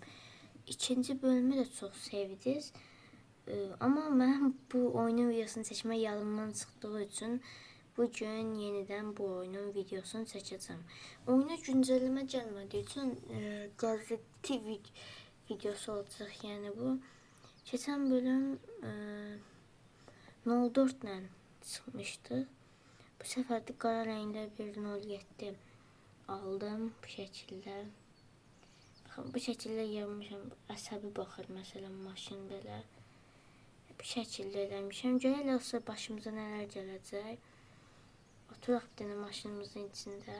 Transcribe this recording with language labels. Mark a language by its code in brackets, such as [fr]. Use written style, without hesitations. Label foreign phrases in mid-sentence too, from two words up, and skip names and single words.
[tr] İkinci bölümü de çok sevdiniz. Ama ben bu oyunun videosunu çekmeye yadımdan çıktığı için bugün yeniden bu oyunun videosunu çekeceğim. Oyuna güncelleme gelmediği için gazete videosu olacak yani bu. Geçen bölüm 04 ile çıkmıştı. [az] Bu sefer de qara rəngdə bir 07 aldım bu şəkildə. Baxın, bu şəkildə yazmışam. Əsəbi baxır məsələn maşın belə. Bu şəkildə eləmişəm. Görəsə başımıza nələr gələcək. Oturaq bir dənə maşınımızın içində.